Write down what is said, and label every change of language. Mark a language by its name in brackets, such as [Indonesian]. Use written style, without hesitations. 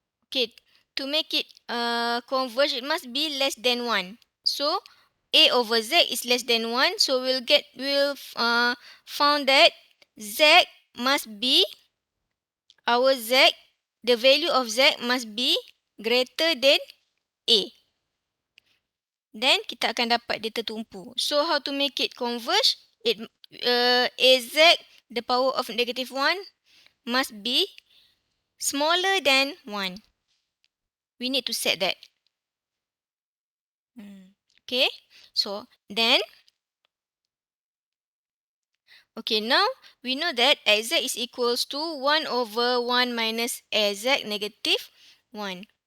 [English] Okay, to make it converge, it must be less than 1. So a over z is less than 1. So we'll found that z must be, our z, the value of z must be greater than a. [Malay] Then kita akan dapat dia tertumpu. [English] So how to make it converge? Az, the power of negative 1, must be smaller than 1. We need to set that. Okay. So then, okay, now we know that az is equals to 1 over 1 minus az negative 1.